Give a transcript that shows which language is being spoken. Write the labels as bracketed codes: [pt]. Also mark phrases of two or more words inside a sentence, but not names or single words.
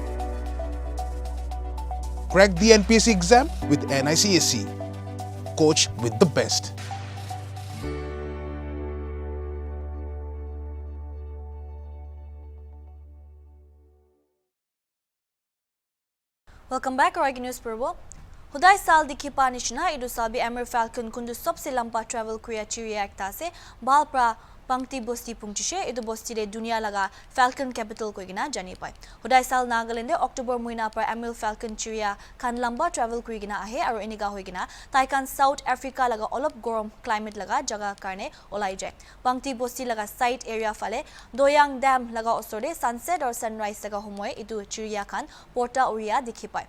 [en] Crack the NPSC exam with NICSE. Coach with the best. Welcome back to News Purbo. [nag] Huday sal dikhi panishna idu sabi Amur falcon kundu sobse lampa travel kriya chiriya ekta se balpra pangti bosti pungchishe idu bosti de dunia laga [en] falcon capital [nag] ko gina jani pai. Huday sal Nagaland de October muina par Amur falcon chiriya kan lamba travel kri gina ahe aro eniga hoi gina taikan [en] South Africa [nag] laga olop gorom climate laga jaga karne olai jai. Pangti bosti laga site area fale Doyang Dam laga osore [en] sunset or sunrise [nag] laga homoy idu chiriya kan porta uria dikhi pai.